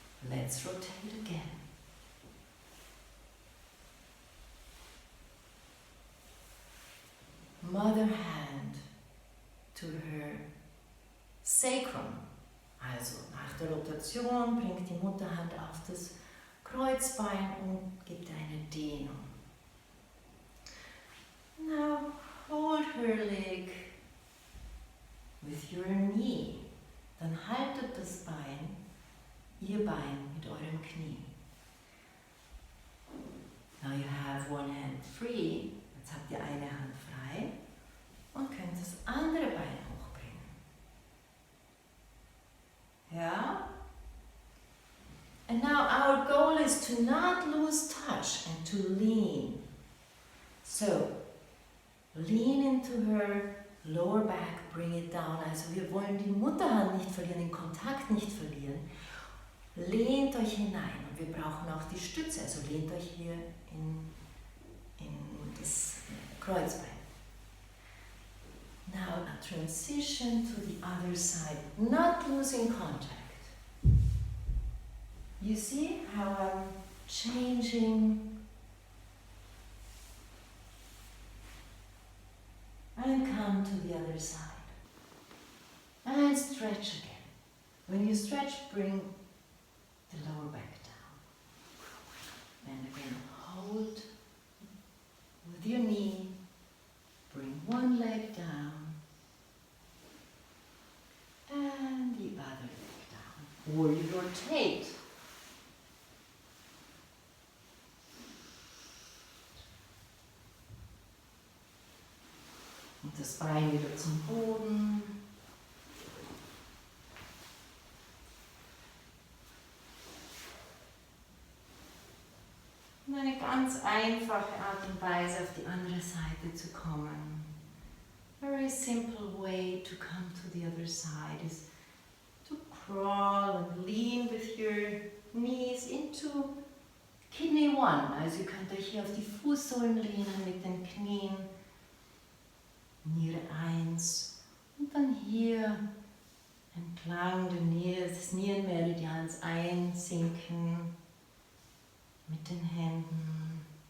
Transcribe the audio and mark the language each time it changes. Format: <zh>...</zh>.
<en>Let's rotate again. Mother hand to her sacrum.</en> <de>Also nach der Rotation bringt die Mutterhand auf das Kreuzbein und gibt eine Dehnung.</de> <en>Now hold her leg with your knee.</en> <de>Dann haltet das Bein, ihr Bein mit eurem Knie.</de> <en>Now you have one hand free.</en> <de>Jetzt habt ihr eine Hand frei und könnt das andere Bein hochbringen.</de> <en>Yeah? And now our goal is to not lose touch and to lean. So, lean into her lower back, bring it down.</en> <de>Also wir wollen die Mutterhand nicht verlieren, den Kontakt nicht verlieren. Lehnt euch hinein und wir brauchen auch die Stütze. Also lehnt euch hier in das Kreuzbein.</de> <en>Now a transition to the other side, not losing contact. You see how I'm changing and come to the other side. And stretch again. When you stretch, bring the lower back down. And again, hold with your knee. Bring one leg down. And the other leg down. Or you rotate.</en> <de>Und das Bein wieder zum Boden. Und eine ganz einfache Art und Weise auf die andere Seite zu kommen.</de> <en>A very simple way to come to the other side is to crawl and lean with your knees into kidney 1.</en> <de>Also ihr könnt euch hier auf die Fußsohlen lehnen mit den Knien. Niere 1 und dann hier entlang des Nierenmeridians einsinken mit den Händen.</de>